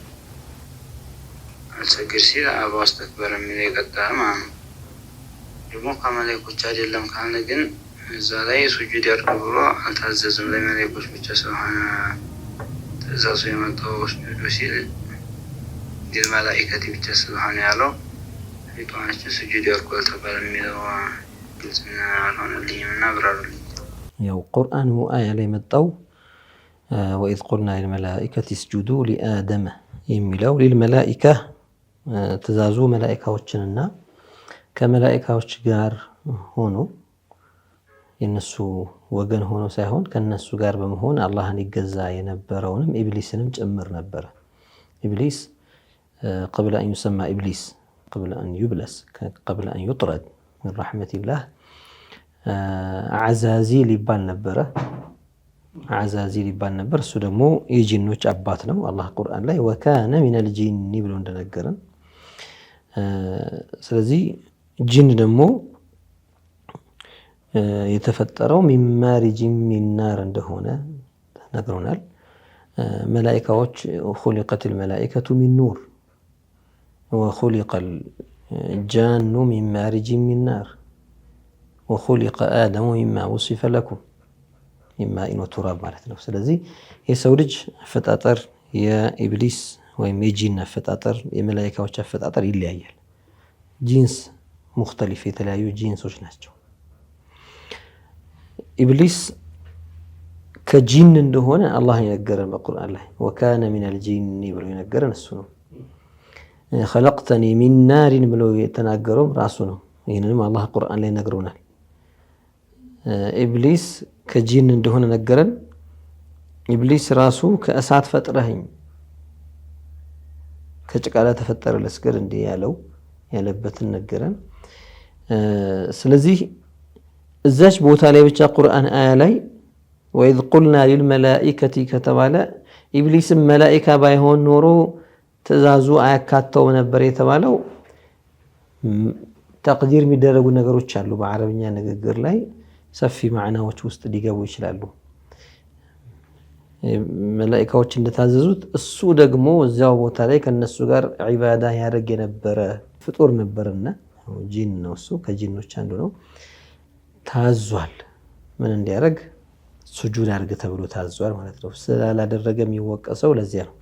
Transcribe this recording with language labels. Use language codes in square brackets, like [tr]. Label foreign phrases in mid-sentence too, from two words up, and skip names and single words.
[am] አልሰግድ ሲል አባ አስተክበረ የሚለው ይቀጥላል ማለት ነው። ደግሞ ከመላእክቶች አይደለም ካለ ግን እዛ ላይ ሱጁድ ያድርግ ብሎ አልታዘዝም። ለመላእክቶች ብቻ ስለሆነ ትእዛዙ የመጣው ሱጁድ ሲል ለመላእክት ብቻ ስለሆነ ያለው ሊጧንች ሱጁድ ያድርጉ ተባለ የሚለው ግልጽና አልሆነልኝምና ብራሩልኝ። ያው ቁርአኑ አያ ላይ መጣው [ar] وإذ قلنا للملائكة اسجدوا لآدم [am] የሚለው ለልመላኢካ ትእዛዙ መላእክቶችንና ከመላእክቶች ጋር ሆኖ የነሱ ወገን ሆኖ ሳይሆን ከነሱ ጋር በመሆን አላህን ይገዛ የነበረውንም ኢብሊስንም ጭምር ነበር። ኢብሊስ [ar] قبل أن يسمى إبليس قبل أن يبلس قبل أن يطرد من رحمة الله [am] عزازيل ይባል ነበር። عزازيل ይባል ነበር። እሱ ደግሞ የጂኖች አባት ነው። አላህ ቁርአን ላይ [ar] وكان من الجن [am] ብሎ እንደነገረን ስለዚህ ጂን ደግሞ የተፈጠረው [ar] من مارج من نار [am] እንደሆነ ተነግሮናል። መላእክቶች [ar] خلقت الملائكة من نور وخلق الجان من مارج من نار وخلق آدم مما وصف لكم مما إن تراب [am] ማለት ነው። ስለዚህ የሰው ልጅ አፈጣጠር የኢብሊስ ወይም የጂን አፈጣጠር የመላእክቶች አፈጣጠር ይለያያል። [ar] جنس مختلف [am] የተለያዩ ጂንሶች ናቸው። ኢብሊስ ከጂን እንደሆነ አላህ የነገረን በቁርአን ላይ [ar] وكان من الجن [am] ብሎ የነገረን እሱ ነው። [ar] خلقتني من نار [am] ብሎ የተናገረው ራሱ ነው። ይሄንንም አላህ ቁርአን ላይ ነግሮናል። ኢብሊስ ከጂን እንደሆነ ነገረን። ኢብሊስ ራሱ ከእሳት ፈጥረኸኝ ከጭቃ ተፈጠረ ለስገድ እንደ ያለበትን ነገረን። ስለዚህ እዛች ቦታ ላይ ብቻ ቁርአን አያ ላይ [ar] وإذ قلنا للملائكة [am] ከተባለ ኢብሊስም መላእክት ባይሆን ኖሮ ትእዛዙ አያካተው ነበር የተባለው ተቅዲር የሚደረጉ ነገሮች አሉ። በአረብኛ ንግግር ላይ ሰፊ ማዕናዎች ውስጥ ሊገቡ ይችላሉ። መላእክቶች እንደታዘዙት እሱ ደግሞ እዛው ቦታ ላይ ከነሱ ጋር ዒባዳ ያደርግ የነበረ ፍጡር ነበርና ጂን ነው። እሱ ከጂኖች አንዱ ነው። ታዟል ምን እንዲያደርግ ሱጁድ አድርግ ተብሎ ታዟል ማለት ነው። ስላላደረገ የሚወቀሰው ለዚያ ነው።